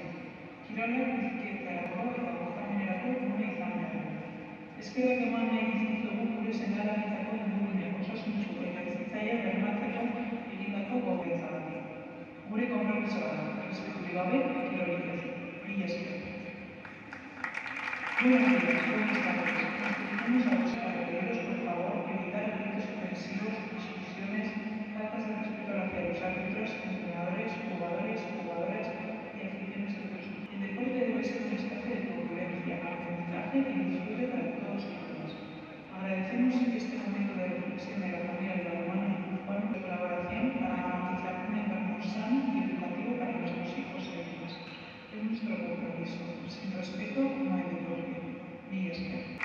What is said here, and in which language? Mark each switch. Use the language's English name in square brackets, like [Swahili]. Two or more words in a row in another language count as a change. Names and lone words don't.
[Basque] Kirolak bizikidetzarako eta gozamenerako gune izan behar du. Eskerrak eman nahi dizkizuegu gure seme-alabentzako ingurune osasuntsu eta hezitzailea bermatzeko egindako gobernantzagatik. Gure konpromisoa da, errespeturik gabe, kirolik ez. Mila esker. [Spanish] Buenos días, buenas tardes. Nos dirigimos a los pediros, por favor, evitar gritos ofensivos, discusiones, faltas de respeto hacia los árbitros, entrenadores, jugadoras y aficiones de otros. El deporte debe ser un espacio de convivencia, aprendizaje y disfrute para todos y todas. Agradecemos este momento de reflexión de la familia del balonmano guipuzcoano de colaboración para garantizar un entorno sano y educativo para nuestros hijos e hijas. Es nuestro compromiso. Sin respeto no hay deporte. [Basque] Mila esker.